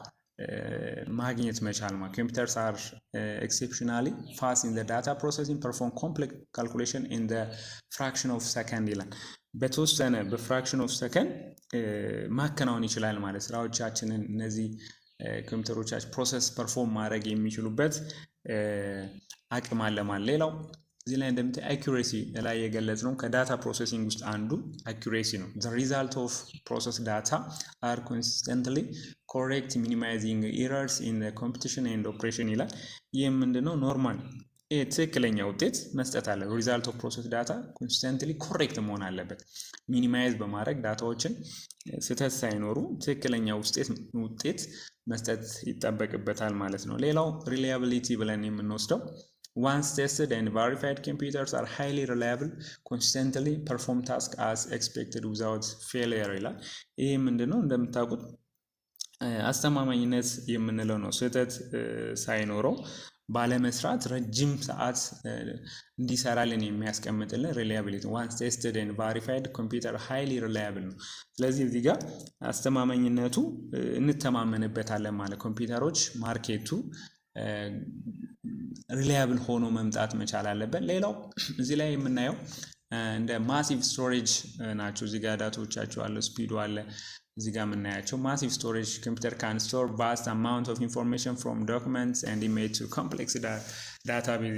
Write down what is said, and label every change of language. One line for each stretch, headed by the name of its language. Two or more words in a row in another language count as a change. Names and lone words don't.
Amharic: ማግኘት መቻል ማለት
English: computers are exceptionally fast in the data processing perform complex calculation in the fraction of second
Amharic: ይላል። በተወሰነ
English: fraction of second
Amharic: ማከናወን ይችላል ማለት ስራዎቻችንን እነዚህ ኮምፒውተሮቻችን
English: process perform
Amharic: ማድረግ የሚችሉበት አቅም አለ ማለት። ሌላው እዚህ ላይ እንደምታይ አኩሬሲ ላይ የገለጽ ነው።
English: data processing
Amharic: ውስጥ አንዱ አኩሬሲ ነው።
English: the result of process data are consistently correct minimizing errors in the computation and operation
Amharic: ይላል። ይህም ምንድነው ኖርማል ትክክለኛ ውጤት መስጠት አለ።
English: result of process data consistently correct
Amharic: መሆን አለበት። ሚኒማይዝ በማድረግ ዳታዎችን ስህተት ሳይኖሩ ትክክለኛ ውጤት መስጠት ይጠበቅበታል ማለት ነው። ሌላው ሪላያቢሊቲ ብለን የምንወስደው
English: once tested and verified computers are highly reliable consistently perform tasks as expected without failure
Amharic: ይላል። ይሄ ምንድነው እንደምታውቁት አስተማማኝነት የምንለው ነው። ስህተት ሳይኖረው ባለመስራት ረጅም ሰዓት እንዲሰራልን የሚያስቀምጥልን ሪላያቢሊቲ
English: once tested and verified computer highly reliable
Amharic: ነው። ስለዚህ እዚህ ጋር አስተማማኝነቱ እንተማመንበታለን ማለት ኮምፒውተሮች ማርኬቱ ሪላያብል ሆኖ መምጣት መቻል አለበት። ሌላው እዚህ ላይ የምናየው እንደ
English: massive storage
Amharic: ናቸው። እዚህ ጋር ዳታዎቻቸው አለ፣ ስፒዱ አለ። እዚህ ጋር የምናያቸው
English: massive storage computer can store vast amount of information from documents and image to complex database